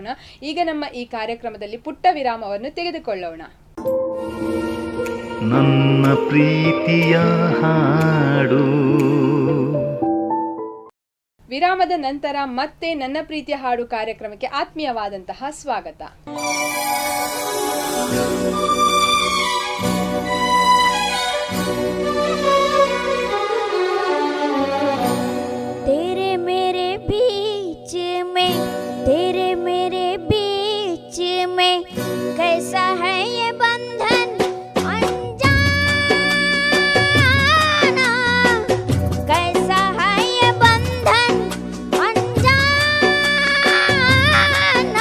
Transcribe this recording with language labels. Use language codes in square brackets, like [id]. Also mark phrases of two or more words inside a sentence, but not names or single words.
[kn] ಈಗ ನಮ್ಮ ಈ ಕಾರ್ಯಕ್ರಮದಲ್ಲಿ ಪುಟ್ಟ ವಿರಾಮವನ್ನು ತೆಗೆದುಕೊಳ್ಳೋಣ. ನನ್ನ ಪ್ರೀತಿಯ ಹಾಡು ವಿರಾಮದ ನಂತರ ಮತ್ತೆ ನನ್ನ ಪ್ರೀತಿಯ ಹಾಡು ಕಾರ್ಯಕ್ರಮಕ್ಕೆ ಆತ್ಮೀಯವಾದಂತಹ ಸ್ವಾಗತ. [hi] तेरे मेरे बीच में, तेरे मेरे बीच में कैसा है ये बंधन अनजाना, कैसा है ये बंधन अनजाना.